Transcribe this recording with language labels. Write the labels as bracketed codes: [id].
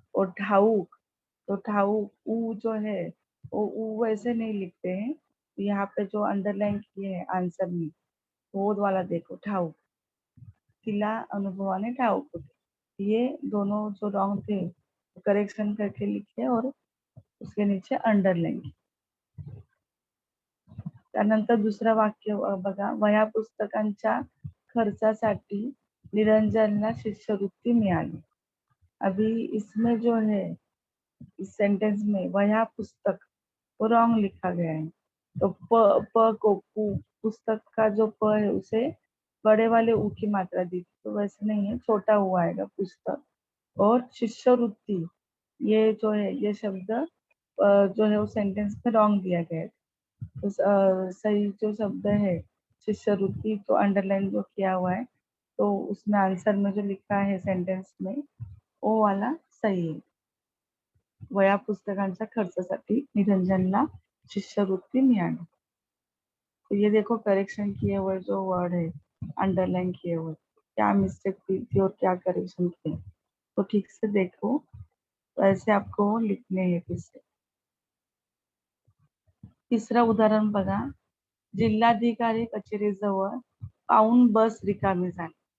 [hi] और ठाऊक, तो ठाऊक ऊ जो है वो ऊ वैसे नहीं लिखते हैं, यहाँ पे जो अंडरलाइन किए हैं आंसर में वो वाला देखो, ठाऊक, [mr] तिला अनुभवाने ठाऊक होते, [hi] ये दोनों जो रॉन्ग थे करेक्शन करके लिखे और उसके नीचे अंडरलाइन। [mr] त्यानंतर दुसरं वाक्य बघा, वह्या पुस्तकांच्या खर्चासाठी निरंजनला शिष्यवृत्ती मिळाली। [hi] अभी इसमें जो है, इस सेंटेंस में वह्या पुस्तक वो रॉन्ग लिखा गया है। तो प को पुस्तक का जो प है उसे बड़े वाले ऊ की मात्रा दी थी, तो वैसे नहीं है, छोटा ऊ आएगा पुस्तक। और शिष्यवृत्ति ये जो है ये शब्द जो है वो सेंटेंस में रॉन्ग दिया गया है। तो सही जो शब्द है शिष्यवृत्ति, तो अंडरलाइन जो किया हुआ है, तो उसमें आंसर में जो लिखा है सेंटेंस में वो वाला सही है। [mr] वह्या पुस्तकांच्या खर्चासाठी निरंजनला शिष्यवृत्ती मिळाली। [hi] तो ये देखो करेक्शन किए हुए जो वर्ड है अंडरलाइन किए हुए, क्या मिस्टेक हुई थी और क्या करेक्शन किए, तो ठीक से देखो, तो ऐसे आपको लिखने हैं फिर से। [mr] तिसरं उदाहरण बघा, जिल्हाधिकारी कचेरीजवळ पाऊण बस रिकामी झाली।